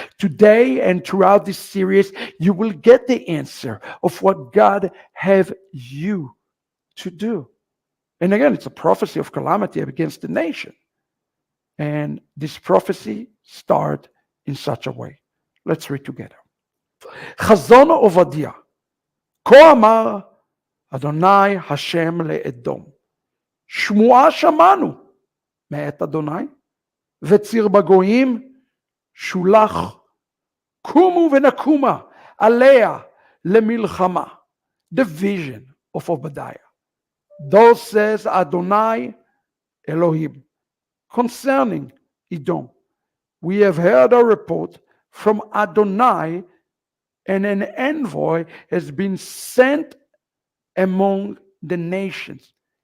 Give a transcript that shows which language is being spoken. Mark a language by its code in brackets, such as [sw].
[en] Today and throughout this series, you will get the answer of what God have you to do. And again, it's a prophecy of calamity against the nation. And this prophecy starts in such a way. Let's read together. [he] חזון עובדיה, כה אמר אדוני השם לאדום, שמועה שמענו מאת אדוני, וציר בגויים שולח, קומו ונקומה עליה [en] lemilchama, the vision of Obadiah. Thus says Adonai Elohim concerning Edom. We have heard a report from Adonai, and an envoy has been sent among the nations.